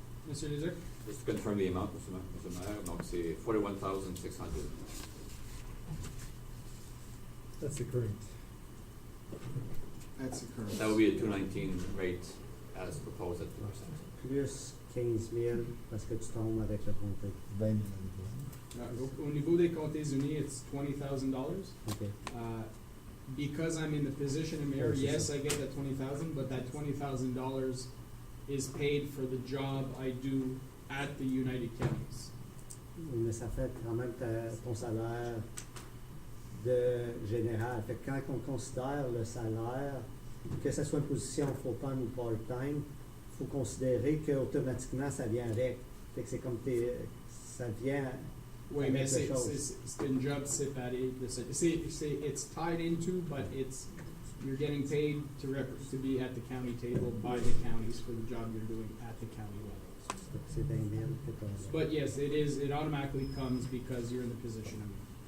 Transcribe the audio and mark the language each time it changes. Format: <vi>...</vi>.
<en>Mr. Leduc? Just to confirm the amount, Mr. Mayor,</en> <fr>c'est 41,600.</fr> <en>That's the current. That's the current. That would be a 219 rate as proposed at 2%.</en> <fr>Plus 15 000 parce que tu tombes avec le comté. 20 000. Au niveau des comtés unis,</fr> <en>it's $20,000. Okay. Because I'm in the position of mayor, Oh, yes, I get that $20,000, but that $20,000 is paid for the job I do at the United Counties.</en> <fr>Mais ça fait quand même ton salaire de général. Fait que quand on considère le salaire, que ce soit une position full-time ou part-time, il faut considérer qu'automatiquement ça vient avec. Fait que c'est comme ça vient Oui, avec mais le c'est chose. une job séparée de ça.</fr> <en>It's tied into, but you're getting paid to be at the county table by the counties for the job you're doing at the county level.</en> <fr>Fait que c'est 20 000 que t'as.</fr> <en>But yes, it automatically comes because you're in the position of mayor.</en>